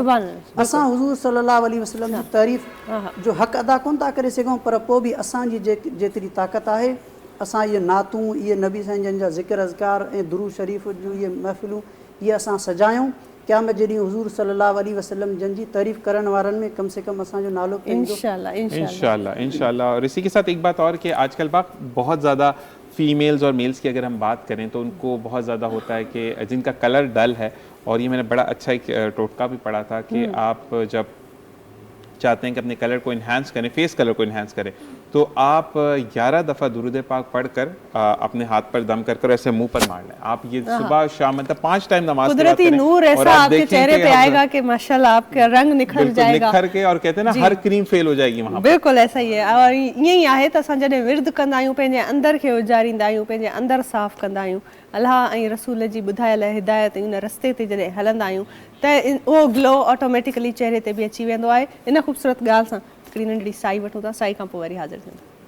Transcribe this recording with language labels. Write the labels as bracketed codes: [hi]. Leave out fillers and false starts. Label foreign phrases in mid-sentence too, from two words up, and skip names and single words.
[sd] असां हुज़ूर [ar] صلى الله عليه وسلم [sd] जी तारीफ़ जो हक़ अदा कोन था करे सघूं, पर पोइ बि असांजी जेतिरी ताक़त आहे असां इहे नातूं, इहे नबी साईं जन जा ज़िक्र अज़कार ऐं दुरूद शरीफ़ जूं इहे महफ़िलूं इहे असां सजायूं। क़यामत जे ॾींहुं हुज़ूर [ar] صلى الله عليه وسلم [sd] जन जी तारीफ़ करण वारनि में [ur] کم سے کم [sd] असांजो नालो [ar] إن شاء الله. [ur] اور اسی کے ساتھ ایک بات اور کہ آج کل بہت زیادہ فیمیلز اور میلز کی اگر ہم بات کریں تو ان کو بہت زیادہ ہوتا ہے کہ جن کا [en] colour dull [ur] ہے، اور یہ میں نے بڑا اچھا ایک ٹوٹکا بھی پڑھا تھا کہ آپ جب چاہتے ہیں کہ اپنے کلر کو انہانس کریں, [en] face colour [ur] کو انہانس کریں، تو آپ 11 دفعہ درود پاک پڑھ کر اپنے ہاتھ پر دم کر ایسے منہ پر مار لیں. آپ یہ صبح شام مطلب 5 ٹائم نماز قدرتی نور ایسا آپ کے چہرے پہ آئے گا کہ ماشاءاللہ آپ کا رنگ نکھر جائے گا, نکھر کے، اور کہتے ہیں نا ہر [en] cream fail [ur] ہو جائے گی وہاں. بالکل ایسا ہی ہے. [sd] और ईअं ई आहे त असां जॾहिं विर्द कंदा आहियूं, पंहिंजे अंदर खे उजारींदा आहियूं, पंहिंजे अंदर साफ़ कंदा आहियूं, अलाह ऐं रसूल जी ॿुधायल हिदायत उन रस्ते ते जॾहिं हलंदा आहियूं त उहो [en] glow automatically [sd] चेहरे ते बि अची वेंदो आहे। इन ख़ूबसूरत ॻाल्हि सां हिकिड़ी नंढड़ी साई वठूं था, साई खां पोइ वरी हाज़िर थियूं।